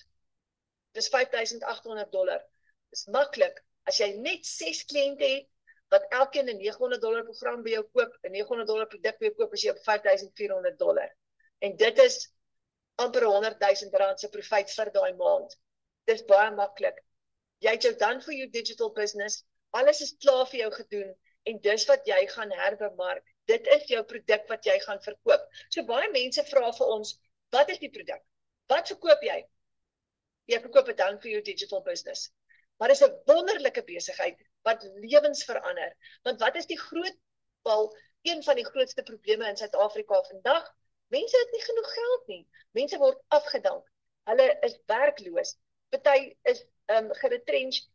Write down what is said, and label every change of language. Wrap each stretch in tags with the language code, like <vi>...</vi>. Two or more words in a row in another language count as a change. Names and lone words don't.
<af>Dis $5,800. Dis maklik. As jy net 6 kliënte het wat elkeen 'n $900 program by jou koop, 'n $900 produk by jou koop, is jy op $5,400. En dit is amper R100,000 se profit vir daai maand. Dis baie maklik. Jy het jou</af> <en>done for you digital business,</en> <af>alles is klaar vir jou gedoen en dis wat jy gaan herbemark. Dit is jou produk wat jy gaan verkoop. So baie mense vra vir ons, wat is die produk? Wat verkoop jy? Jy verkoop 'n</af> <en>done for you digital business.</en> <af>Maar dis 'n wonderlike besigheid wat lewens verander. Want wat is die een van die grootste probleme in Suid-Afrika vandag? Mense het nie genoeg geld nie. Mense word afgedank. Hulle is werkloos. Party is geretrencht.</af>